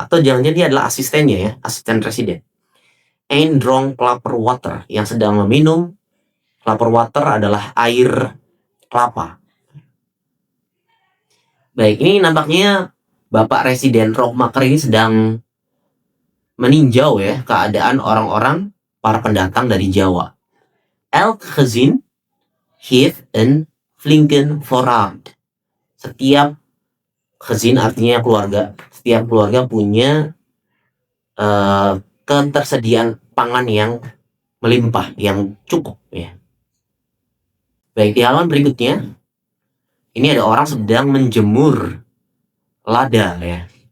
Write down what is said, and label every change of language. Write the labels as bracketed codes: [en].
[id] Atau jangan-jangan dia adalah asistennya ya, asisten residen. [nl] Ein dronk klaper water, [id] yang sedang meminum. Klaper water adalah air kelapa. Baik, ini nampaknya Bapak Residen Rockmaker ini sedang meninjau ya keadaan orang-orang para pendatang dari Jawa. [nl] Elk gezin heeft een flinken voorraad. [id] Setiap gezin artinya keluarga. Setiap keluarga punya ketersediaan pangan yang melimpah, yang cukup ya. Baik, di halaman berikutnya ini ada orang sedang menjemur lada ya.